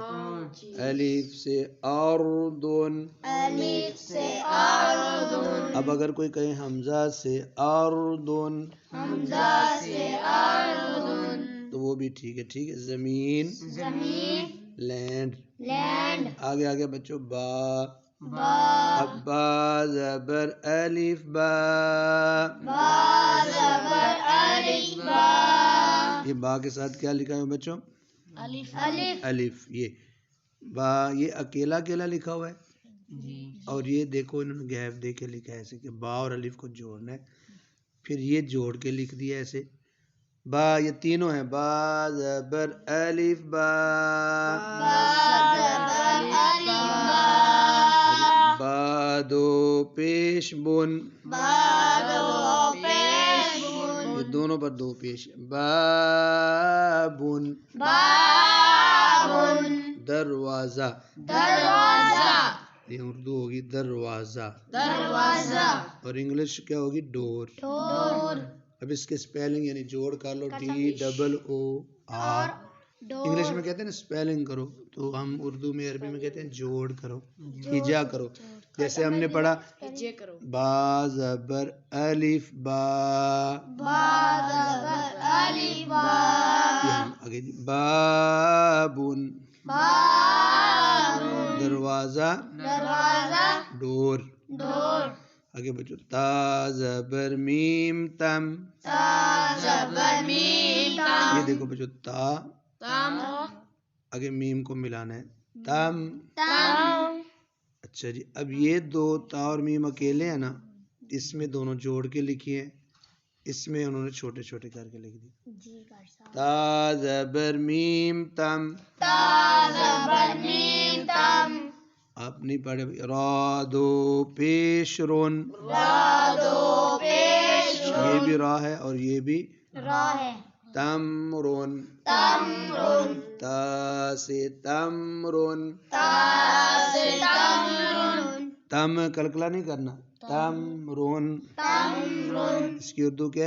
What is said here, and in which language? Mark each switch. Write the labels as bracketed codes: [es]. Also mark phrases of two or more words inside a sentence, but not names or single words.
[ur] الف سے اردن، الف سے اردن، اب اگر کوئی کہے حمزہ سے اردن، حمزہ سے اردن، تو وہ بھی ٹھیک ہے. ٹھیک ہے. زمین، زمین، لینڈ. لینڈ. آگے بچوں با، با، اب با زبر الف با، با زبر الف با، یہ با کے ساتھ کیا لکھا ہے بچوں؟ الف، الف. یہ با یہ اکیلا اکیلا لکھا ہوا ہے، اور یہ دیکھو انہوں نے گیپ دے کے لکھا ہے ایسے کہ با اور الف کو جوڑنا ہے، پھر یہ جوڑ کے لکھ دیا ایسے. با یہ تینوں ہیں، با زبر الف با، با زبر الف با، با دو پیش بن، با دو پیش بن، یہ دونوں پر دو پیش، بابن، بابن، دروازہ، دروازہ، یہ اردو ہوگی دروازہ، دروازہ، اور انگلش کیا ہوگی ڈور. ڈور. اب اس کے سپیلنگ یعنی جوڑ کر لو DOOR. انگلش میں کہتے ہیں نا سپیلنگ کرو، تو ہم اردو میں عربی میں کہتے ہیں جوڑ کرو، ہجا کرو. جیسے ہم نے پڑھا با زبر الف با، با زبر الف با، یہ ہم آگے بابن، بابن، دروازہ، دروازہ، ڈور. ڈور. آگے بچو تا زبر میم تم، تا زبر میم تم، یہ دیکھو بچو تا، تم، آگے میم کو ملانا ہے، تم. تم. اچھا جی، اب یہ دو تا اور میم اکیلے ہیں نا، اس میں دونوں جوڑ کے لکھی ہیں، اس میں انہوں نے چھوٹے چھوٹے کر کے لکھ دی. تا زبر میم تم، تا زبر میم تم، آپ نہیں پڑھے. را دو پیش رون، را دو پیش یہ بھی را ہے اور یہ بھی را ہے. تمرون، تمرن، تا سے تمرون، تا سے تمرن، تم کلکلا نہیں کرنا، تمرون. تمرن، اس کی اردو کیا ہے؟